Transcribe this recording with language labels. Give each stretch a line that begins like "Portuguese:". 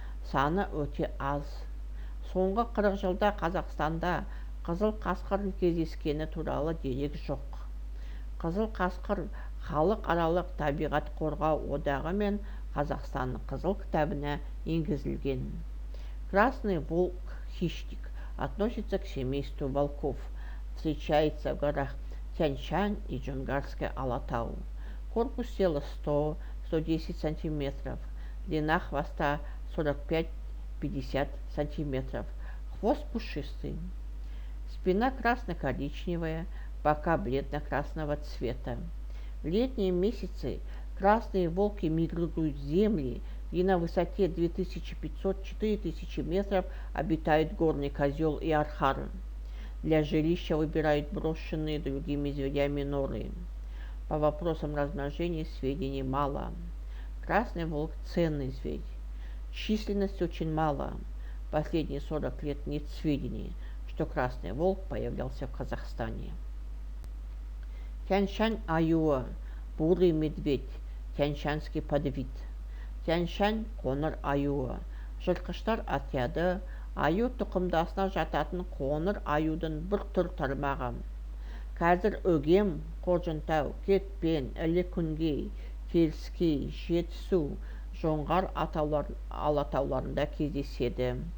Kazakh: Саны өте аз. Соңғы 40 жылда Қазақстанда қызыл қасқырдың кездескені туралы дерек жоқ. Қызыл қасқыр халықаралық табиғат қорғау одағы мен Қазақстанның қызыл кітабына енгізілген.
Russian: Красный волк хищник, относится к семейству волков, встречается в горах Тянь-Шань и Джунгарское Алатау. Корпус тела 100-110 см, длина хвоста 45-50 см, хвост пушистый. Спина красно-коричневая, бока бледно-красного цвета. В летние месяцы красные волки мигрируют с земли, и на высоте 2500-4000 метров обитают горный козел и архар. Для жилища выбирают брошенные другими зверями норы. По вопросам размножения сведений мало. Красный волк – ценный зверь. Численность очень мала. Последние 40 лет нет сведений, что красный волк появлялся в Казахстане.
Kazakh: Тянь-Шань аюы
Russian: – бурый медведь, тянь-шанский подвид.
Kazakh: Тянь-Шань қоңыр аюы. Жыртқыштар отряды аю тұқымдасына жататын қоңыр аюдың бір түр тармағы. Қазір Өгем, Қожынтау, Кетпен, Іле-Күнгей, Теріскей, Жетісу, Жоңғар алатауларында кездеседі.